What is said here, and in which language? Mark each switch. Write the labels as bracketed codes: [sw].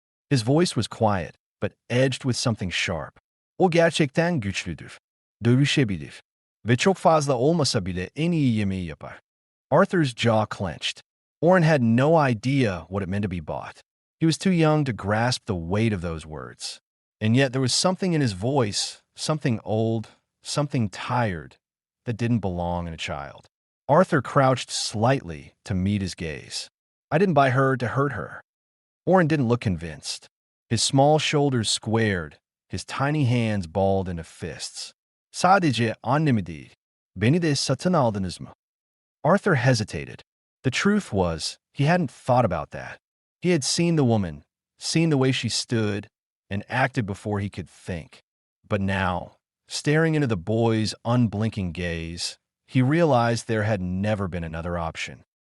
[en] His voice was quiet, but edged with something sharp. [tr] "O gerçekten güçlüdür. Dövüşebilir. Ve çok fazla olmasa bile en iyi yemeği yapar." [en] Arthur's jaw clenched. Oren had no idea what it meant to be bought. He was too young to grasp the weight of those words. And yet there was something in his voice, something old, something tired, that didn't belong in a child. Arthur crouched slightly to meet his gaze. "I didn't buy her to hurt her." Oren didn't look convinced. His small shoulders squared, his tiny hands balled into fists. [tr] "Sadece annemi değil, beni de satın aldınız mı?" [en] Arthur hesitated. The truth was, he hadn't thought about that. He had seen the woman, seen the way she stood, and acted before he could think. But now, staring into the boy's unblinking gaze, he realized there had never been another option.